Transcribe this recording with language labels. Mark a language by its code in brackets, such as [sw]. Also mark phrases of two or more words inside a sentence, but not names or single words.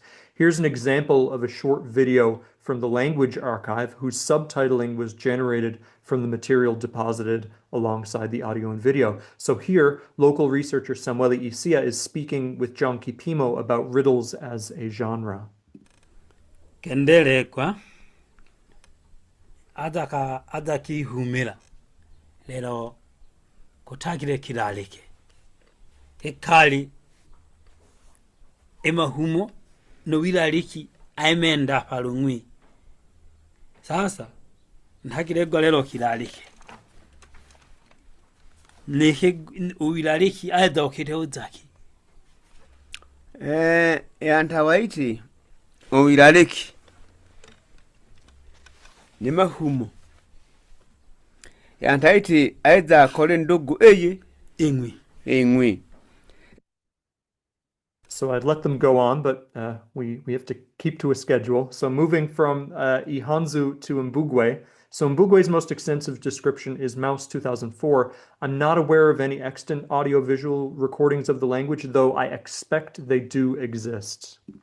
[en] Here's an example of a short video from the language archive whose subtitling was generated from the material deposited alongside the audio and video. So here, local researcher Samuele Isia is speaking with John Kipimo about riddles as a genre. [isn] Kendele kwa adaki humila lero kutakile kilalike ekali ema humo no wilaliki aimenda palungwi sasa ntakile lero kilalike neke wilaliki aida okite uzaki antawaiti Owilaleki ni mahumo yantaiti aidha kole ndogo eye ingwi. [en] So I'd let them go on, but we have to keep to a schedule. So moving from Ihanzu to Mbugwe. So Mbugwe's most extensive description is Mouse 2004. I'm not aware of any extant audiovisual recordings of the language, though I expect they do exist.